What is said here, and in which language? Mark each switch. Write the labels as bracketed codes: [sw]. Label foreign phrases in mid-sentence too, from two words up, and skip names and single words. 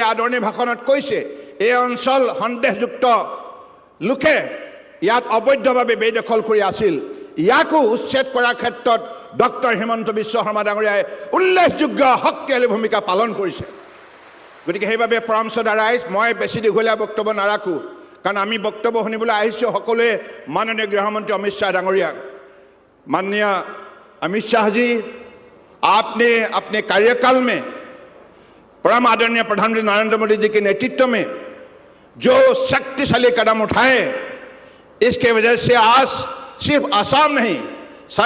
[as] আদৰণি ভাষণত কৈছে এই অঞ্চল সন্দেহযুক্ত লোকে ইয়াত অবৈধভাৱে বেদখল কৰি আছিল ইয়াকো উচ্ছেদ কৰাৰ ক্ষেত্ৰত ডক্টৰ হিমন্ত বিশ্ব শৰ্মা ডাঙৰীয়াই উল্লেখযোগ্য শক্তিশালী ভূমিকা পালন কৰিছে গতিকে সেইবাবে পৰম শ্ৰদ্ধা ৰাইজ মই বেছি দীঘলীয়া বক্তব্য নাৰাখোঁ কাৰণ আমি বক্তব্য শুনিবলৈ আহিছোঁ সকলোৱে মাননীয় গৃহমন্ত্ৰী অমিত শ্বাহ ডাঙৰীয়াক [hi] माननीय अमित शाह जी आपने अपने कार्यकाल में परम आदरणीय प्रधानमंत्री नरेंद्र मोदी जी के नेतृत्व में जो शक्तिशाली कदम उठाए इसके वजह से आज सिर्फ असम नहीं सारा